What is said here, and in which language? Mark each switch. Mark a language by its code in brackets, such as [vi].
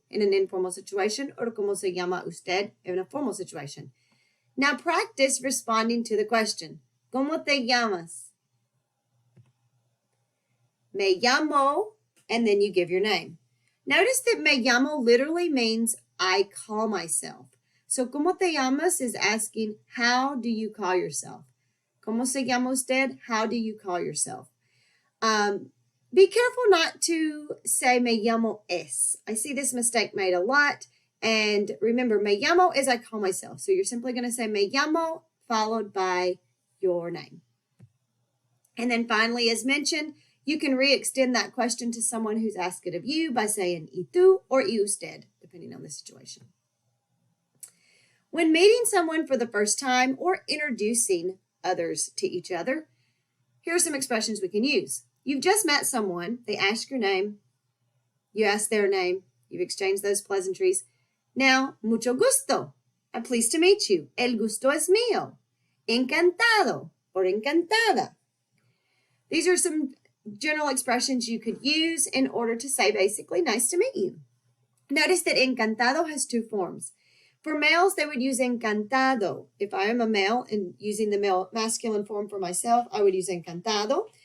[en] In an informal situation, or [es] ¿Cómo se llama usted? [en] In a formal situation. Now practice responding to the question. [es] ¿Cómo te llamas? [en] Me llamo, and then you give your name. Notice that me llamo literally means I call myself. So [es] ¿Cómo te llamas? [en] Is asking, how do you call yourself? [es] ¿Cómo se llama usted? [en] How do you call yourself? Be careful not to say me llamo es. I see this mistake made a lot. And remember, me llamo is I call myself. So you're simply going to say me llamo followed by your name. And then finally, as mentioned, you can re-extend that question to someone who's asked it of you by saying y tú or y usted, depending on the situation. When meeting someone for the first time or introducing others to each other, here are some expressions we can use. You've just met someone. They ask your name. You ask their name. You've exchanged those pleasantries. Now, [es] mucho gusto. [en] I'm pleased to meet you. [es] El gusto es mío. Encantado or encantada. [en] These are some general expressions you could use in order to say basically nice to meet you. Notice that encantado has two forms. For males, they would use encantado. If I am a male and using the male masculine form for myself, I would use encantado.